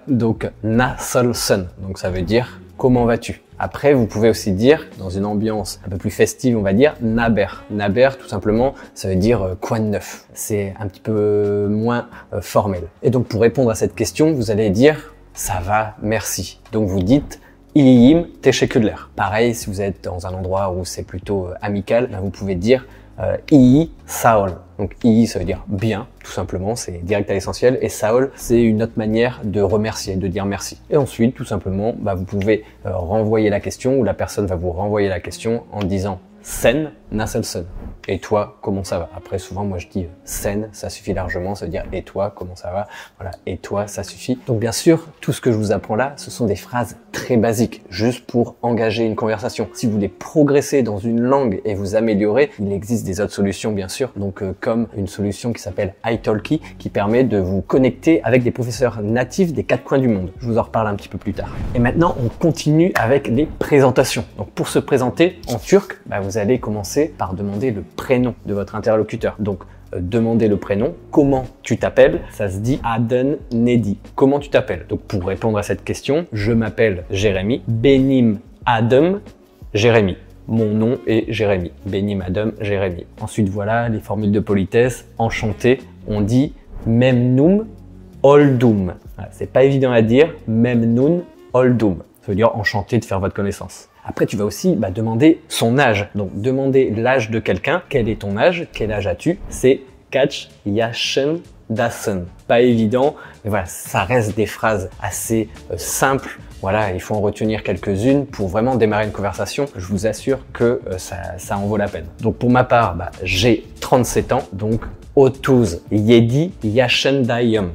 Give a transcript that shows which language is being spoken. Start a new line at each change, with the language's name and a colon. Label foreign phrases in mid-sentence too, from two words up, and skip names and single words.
French: Donc nasılsın, donc ça veut dire comment vas-tu. Après, vous pouvez aussi dire, dans une ambiance un peu plus festive, on va dire naber. Naber, tout simplement, ça veut dire quoi de neuf. C'est un petit peu moins formel. Et donc, pour répondre à cette question, vous allez dire ça va, merci. Donc, vous dites
Turkish: iyiyim, teşekkürler.
French: Pareil, si vous êtes dans un endroit où c'est plutôt amical, vous pouvez dire
Turkish: iyi sağ ol.
French: Donc iyi, ça veut dire bien, tout simplement, c'est direct à l'essentiel. Et
Turkish: sağ ol,
French: c'est une autre manière de remercier, de dire merci. Et ensuite, tout simplement, vous pouvez renvoyer la question ou la personne va vous renvoyer la question en disant
Turkish: sen nasılsın.
French: Et toi, comment ça va? Après, souvent, moi, je dis sen, ça suffit largement, ça veut dire et toi, comment ça va? Voilà, et toi, ça suffit. Donc, bien sûr, tout ce que je vous apprends là, ce sont des phrases très basiques, juste pour engager une conversation. Si vous voulez progresser dans une langue et vous améliorer, il existe des autres solutions, bien sûr. Donc, comme une solution qui s'appelle italki, qui permet de vous connecter avec des professeurs natifs des quatre coins du monde. Je vous en reparle un petit peu plus tard. Et maintenant, on continue avec les présentations. Donc, pour se présenter en turc, vous allez commencer par demander le prénom de votre interlocuteur. Donc, demandez le prénom. Comment tu t'appelles? Ça se dit
Turkish: adın nedir.
French: Comment tu t'appelles? Donc, pour répondre à cette question, je m'appelle Jérémy.
Turkish: Benim adım Jérémy.
French: Mon nom est Jérémy.
Turkish: Benim adım Jérémy.
French: Ensuite, voilà les formules de politesse. Enchanté, on dit
Turkish: memnun oldum.
French: Voilà, c'est pas évident à dire.
Turkish: Memnun oldum.
French: Ça veut dire enchanté de faire votre connaissance. Après, tu vas aussi demander son âge. Donc, demander l'âge de quelqu'un. Quel est ton âge? Quel âge as-tu? C'est
Turkish: kaç yaşındasın.
French: Pas évident, mais voilà, ça reste des phrases assez simples. Voilà, il faut en retenir quelques-unes pour vraiment démarrer une conversation. Je vous assure que ça en vaut la peine. Donc, pour ma part, j'ai 37 ans, donc 37 yaşındayım.